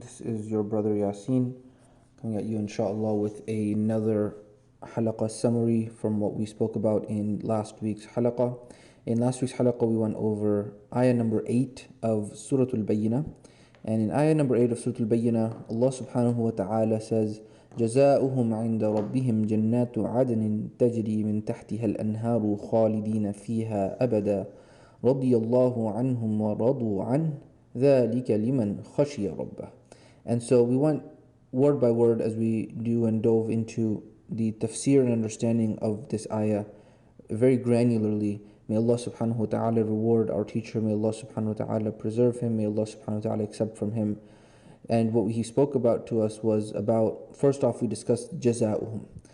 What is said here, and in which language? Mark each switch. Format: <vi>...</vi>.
<en>This is your brother Yasin coming at you inshallah with another halaqah summary from what we spoke about in last week's halaqah. In last week's halaqah we went over ayah number 8 of Surat ul-Bayyinah. And in ayah number 8 of Surat ul-Bayyinah, Allah subhanahu wa ta'ala says,</en> <ar>جزاؤهم عند ربهم جنات عدن تجري من تحتها الأنهار خالدين فيها أبدا رضي الله عنهم ورضوا عنه ذلك لمن خشي ربه.</ar> <en>And so we went word by word as we do and dove into the tafseer and understanding of this ayah very granularly. May Allah subhanahu wa ta'ala reward our teacher. May Allah subhanahu wa ta'ala preserve him. May Allah subhanahu wa ta'ala accept from him. And what he spoke about to us was about, first off, we discussed jaza'uhum.</en>